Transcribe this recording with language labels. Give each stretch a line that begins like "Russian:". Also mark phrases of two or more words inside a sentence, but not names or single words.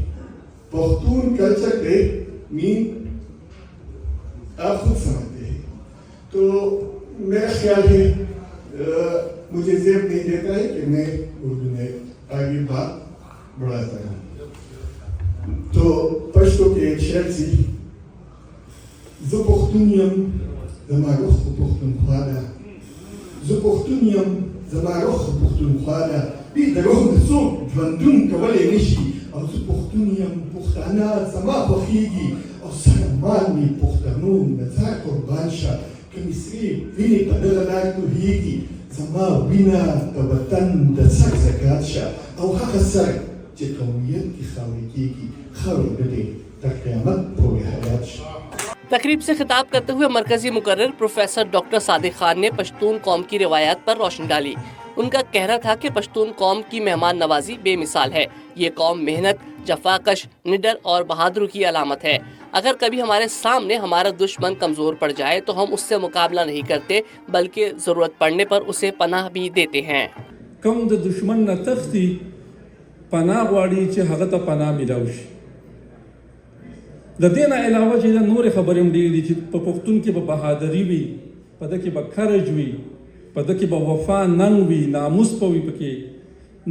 Urdu: پختون کلچر ڈے مین آپ خود سمجھتے ہیں. تو میرا خیال ہے مجھے زیب نہیں دیتا ہے کہ میں اردو میں آگے بات بڑھاتا ہوں. تو پشتو کے ایک شعر سی
Pashto: زو پختونیم زما رخ پختونخوا ده زه پښتون یم زما روح پښتونخوا ده بې د روح نه څوک ژوندون کولی نه شي او زه پښتون یم پښتانه زما خوښېږي او سره مال مې پښتنو نظر قربان شه که مې سرې وینې په دغه لار تویېږي زما وینه د وطن د سر زکات شه او هغه سر چې قومیت کې خاورې کېږي خاورې نه دی تر قیامت پورې حیات شه.
Urdu: تقریب سے خطاب کرتے ہوئے مرکزی مقرر پروفیسر ڈاکٹر صادق خان نے پشتون قوم کی روایات پر روشنی ڈالی. ان کا کہنا تھا کہ پشتون قوم کی مہمان نوازی بے مثال ہے. یہ قوم محنت، جفاکش، نڈر اور بہادر کی علامت ہے. اگر کبھی ہمارے سامنے ہمارا دشمن کمزور پڑ جائے تو ہم اس سے مقابلہ نہیں کرتے بلکہ ضرورت پڑنے پر اسے پناہ بھی دیتے ہیں.
Pashto: کم د دشمن نه تختی پناه غواړي چې هغه ته پناه میلاو شي. د دې نه علاوه چې دا نورې خبرې هم ډېرې دي چې په پښتون کې به بهادري وي، په ده کې به کرج وي، په ده کې به وفا ننګ وي، ناموس به وي پکې.